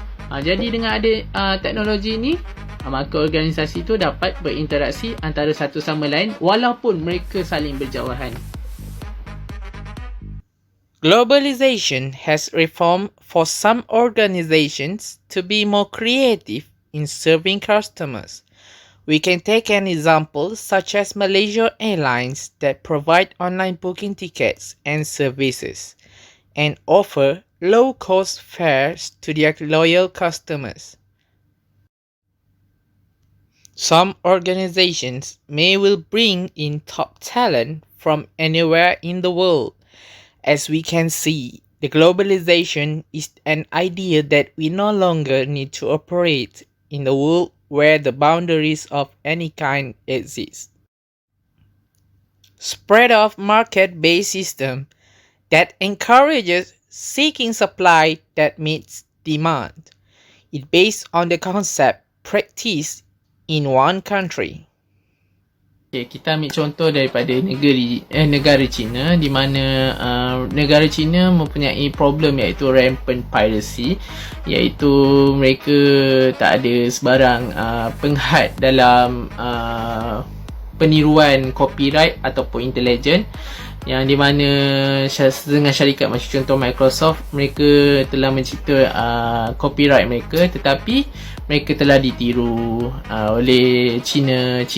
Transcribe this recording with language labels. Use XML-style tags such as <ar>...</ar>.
<ms>Jadi dengan ada teknologi ni, maka organisasi itu dapat berinteraksi antara satu sama lain walaupun mereka saling berjauhan.</ms> <en>Globalization has reformed for some organizations to be more creative in serving customers. We can take an example such as Malaysia Airlines that provide online booking tickets and services and offer low-cost fares to their loyal customers. Some organizations may will bring in top talent from anywhere in the world. As we can see, the globalization is an idea that we no longer need to operate in the world where the boundaries of any kind exist. Spread of market-based system that encourages seeking supply that meets demand. It based on the concept practiced in one country.</en> <ms>Okay, kita ambil contoh daripada negara China, di mana negara China mempunyai problem iaitu rampant piracy, iaitu mereka tak ada sebarang penghad dalam peniruan copyright ataupun intelijen, yang di mana dengan syarikat macam contoh Microsoft, mereka telah mencipta copyright mereka, tetapi mereka telah ditiru oleh China.</ms>